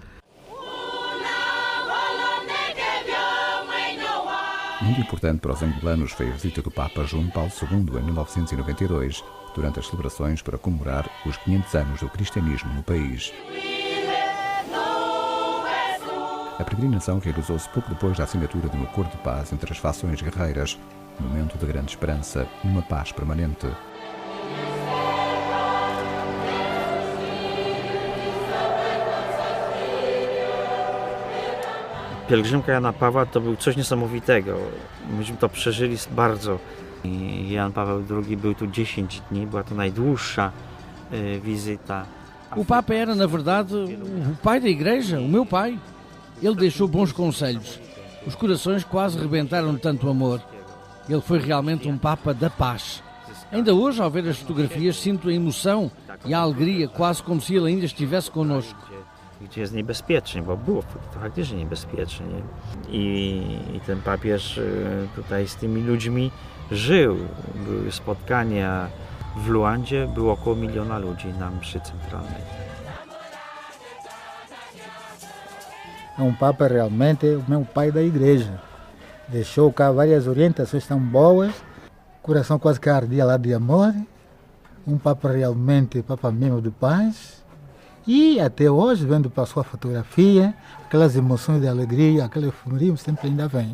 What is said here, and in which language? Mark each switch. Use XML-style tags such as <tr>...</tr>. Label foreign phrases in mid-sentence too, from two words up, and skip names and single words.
<pt>Muito importante para os angolanos foi a visita do Papa João Paulo II em 1992, durante as celebrações para comemorar os 500 anos do cristianismo no país. A peregrinação realizou-se pouco depois da assinatura de um acordo de paz entre as fações guerreiras, um momento de grande esperança e uma paz permanente.</pt> <pl>Pielgrzymka Jana Pawła to był coś niesamowitego. Myśmy to przeżyli bardzo. I Jan Paweł II był tu 10 dni, była to najdłuższa wizyta.</pl> <pt>O Papa era, na verdade, o pai da Igreja, o meu pai. Ele deixou bons conselhos. Os corações quase rebentaram de tanto amor. Ele foi realmente um Papa da paz. Ainda hoje, ao ver as fotografias, sinto a emoção e a alegria, quase como se ele ainda estivesse connosco.</pt> <pl>Gdzie jest niebezpiecznie, bo było faktycznie niebezpiecznie. I ten papież tutaj z tymi ludźmi żył. Były spotkania w Luandzie, było około 1 miliona ludzi na mszy centralnej.</pl> <pt>Papa realmente o meu pai da igreja. Deixou cá várias orientações tão boas, coração quase que ardia lá de amor. Papa realmente, Papa mesmo de paz. E até hoje, vendo para a sua fotografia, aquelas emoções de alegria, aquele euforismo sempre ainda vem.</pt>